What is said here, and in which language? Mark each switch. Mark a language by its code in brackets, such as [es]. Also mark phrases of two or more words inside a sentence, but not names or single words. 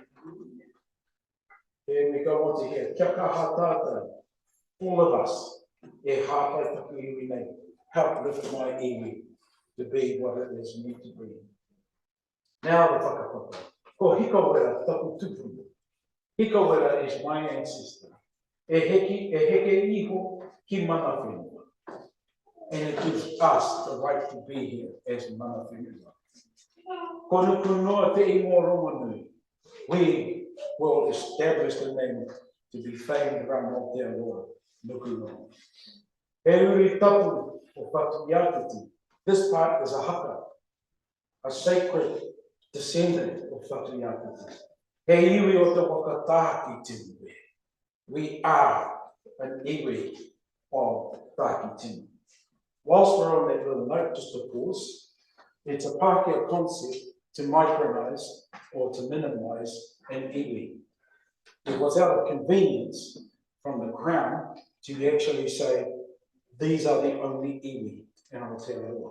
[en] Then we go on to here. [mi] Kia kaha tātou, [en] all of us, [mi] e hāpai taku iwi nei, [en] help lift my iwi to be what it is meant to be. Now the whakapapa. [mi] Ko hiko wera taku tupuna. [en] Hiko wera is my ancestor. [mi] E heke iho ki mana whenua. [en] And it gives us the right to be here as [mi] mana whenua. Ko nuku noa te imo Romanui. [en] We will establish the name to be famed around Aotearoa, [mi] nuku noa. He uri tapu o Whatuiatiti. [en] This part is a haka, a sacred descendant of Whatuiatiti. [mi] He iwi o te whakataki tinu. [en] We are an iwi of Taki Tinu. Whilst we're on that little note, just to pause, it's a Pākehā concept to micronise or to minimise an iwi. It was out of convenience from the Crown to actually say, these are the only iwi in Aotearoa.